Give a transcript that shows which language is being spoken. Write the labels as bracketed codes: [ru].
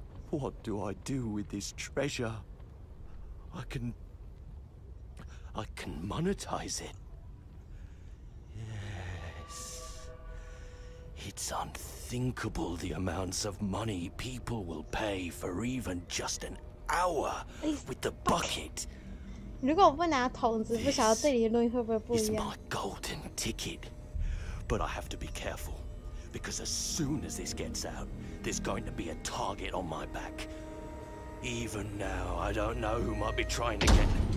[en] What do I do with this treasure? I can monetize it. Yes. It's unthinkable the amounts of money people will pay for even just an hour with the bucket. [zh] 如果我不拿筒子，不晓得这里的录音会不会不一 [en] It's [zh] 样 [en] my golden ticket. But I have to be careful, because as soon as this gets out, there's going to be a target on my back. Even now, I don't know who might be trying to get...